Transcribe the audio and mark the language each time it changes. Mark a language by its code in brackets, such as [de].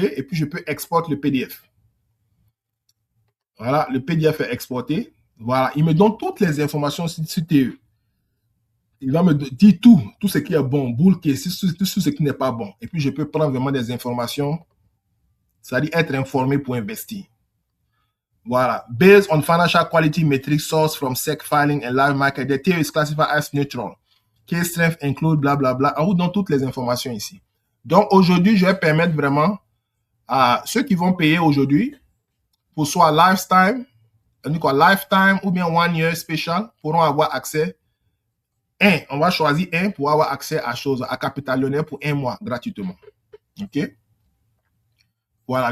[fr] Et puis, je peux exporter le PDF. Voilà, le PDF est exporté. Voilà, il me donne toutes les informations sur tes... Il va me dire tout ce qui est bon, boule qui est, tout ce qui n'est pas bon. Et puis, je peux prendre vraiment des informations, c'est-à-dire être informé pour investir. Voilà. [en] Based on financial quality metrics sourced from SEC filing and live market, the tier is classified as neutral. Case strength include blablabla. [fr] On vous donne toutes les informations ici. Donc, aujourd'hui, je vais permettre vraiment à ceux qui vont payer aujourd'hui, pour soit lifetime, lifetime ou bien one year special, pourront avoir accès. On va choisir un pour avoir accès à chose, à Capital Lyonnais pour un mois gratuitement. OK? Voilà.